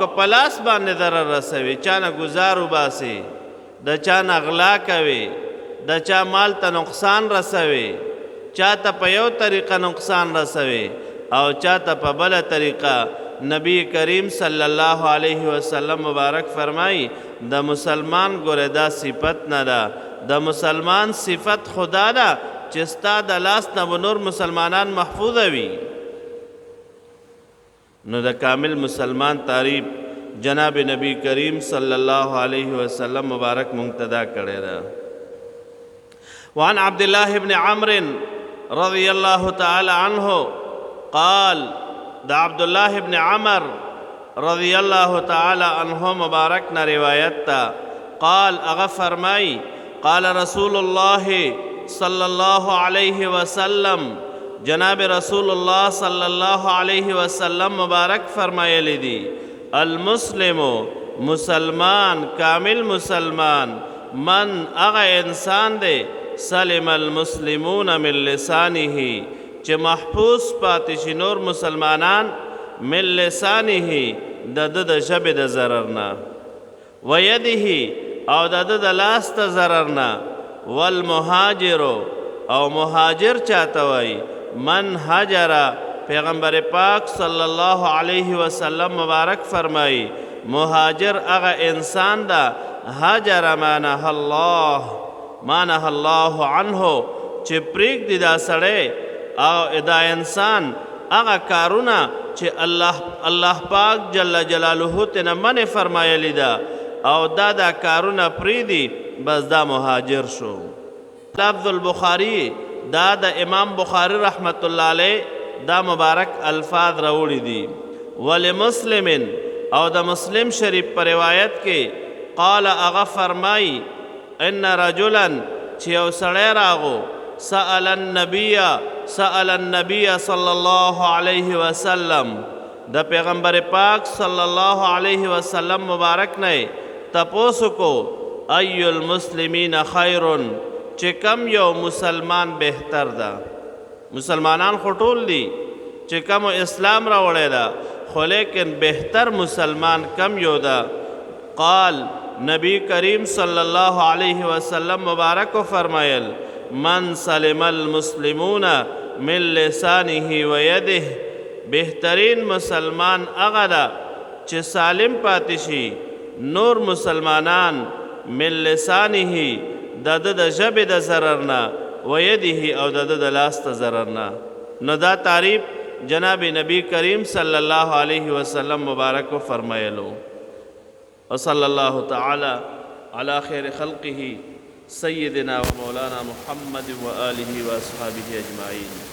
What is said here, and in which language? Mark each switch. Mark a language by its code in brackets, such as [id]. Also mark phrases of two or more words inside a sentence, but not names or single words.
[ps] په لاس باندې ضرر رسوي چا نه ګزار وباسي د چا نه غلا کوي د چا مال ته نقصان رسوي چا ته په یو طریقه نقصان رسوي او چا ته په بله طریقه نبی کریم [ar] صلی الله علیه وسلم [ps] مبارک فرمایي د مسلمان ګوره دا صفت نه ده د مسلمان صفت خدا ده چې ستا د لاس نه به نور مسلمانان محفوظه وي. نو د کامل مسلمان تعریف جناب نبی کریم [ar] صلی الله علیه وسلم [ps] مبارک منتدا کړی ده. [ar] وعن عبد الله بن عمرو رضی الله تعالی عنه قال دا عبد الله بن عمر رضی الله تعالی عنه [ps] مبارک نه روایت تا [ar] قال [ps] اغا فرمائی [ar] قال رسول الله صلی الله علیه وسلم [ps] جناب رسول الله [ar] صلی الله علیه وسلم [ps] مبارک فرمایلی دی المسلم مسلمان کامل مسلمان من اغا انسان دے [ar] سلم المسلمون من لسانه [ps] چې محفوظ پاتې شي نور مسلمانان [ar] من لسانه [ps] د ژبې د ضرر نه ویده او د لاس د ضرر نه والمهاجر او مهاجر چاته وایي [ar] من هاجر [ps] پیغمبر پاک [ar] صلی الله علیه وسلم [ps] مبارک فرمایي مهاجر هغه انسان دا [ar] هاجر ما نهى الله عنه [ps] چې پرېږدي دا سړی او دا انسان هغه کارونه چې الله پاک [ar] جل جلاله [ps] تنه منع فرمایلی ده او دا کارونه پرېږدي بس دا مهاجر شو. [ar] لفظ البخاری [ps] دا د امام بخاری [ar] رحمت الله علیه [ps] دا مبارک الفاظ راوړي دي. ولمسلم او د مسلم شریف پر روایت کې قال اغا فرمای [ar] ان رجلا [ps] چې یو سړی راغو [ar] سأل النبي صلی الله علیه وسلم [ps] د پیغمبر پاک [ar] صلی الله علیه وسلم [ps] مبارک نه تپوسو کو [ar] ای المسلمین خیر [ps] چې کم یو مسلمان بهتر ده. مسلمانان خو ټول دي چې کم اسلام راوړی ده خو لیکن بهتر مسلمان کم یو ده. قال نبی کریم [ar] صلی الله علیه وسلم [ps] مبارک فرمایل [ar] من سلم المسلمون من لسانه و یده [ps] بهترین مسلمان هغه ده چې سالم پاتې شي نور مسلمانان [ar] من لسانه [ps] د ژبې د ضرر نه و یده او د لاس د ضرر نه. نو دا تعریف جناب نبی کریم صلی الله علیه وسلم مبارک فرمایلو. [ar] وصلی الله تعالی علی خیر خلقه سیدنا و مولانا محمد و آله و اصحابه اجمعین.